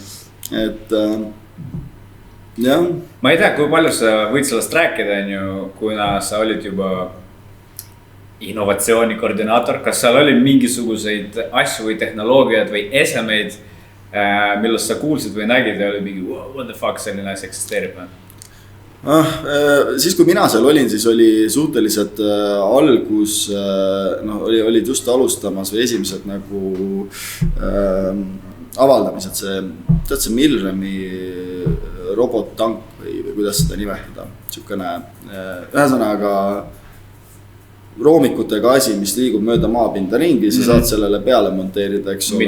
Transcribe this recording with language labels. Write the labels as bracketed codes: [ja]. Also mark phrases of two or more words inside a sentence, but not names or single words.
[et] Et jah. Ma ei tea, kui palju sa võid sellest rääkida, on ju, kuna sa olid juba innovatsiooni koordinaator, kas seal oli mingisuguseid asju või tehnoloogiad või esemeid, millest sa kuulsid või nägid ja oli mingi [en] what the fuck [et] selline asi eksisteerib? Siis kui mina seal olin, siis oli suhteliselt algus, noh, olid just alustamas või esimesed nagu avaldamised, see Milremi robot-tank või kuidas seda nimetada, niisugune ühesõnaga roomikutega asi, mis liigub mööda maapinda ringi, sa saad sellele peale monteerida, eks ole.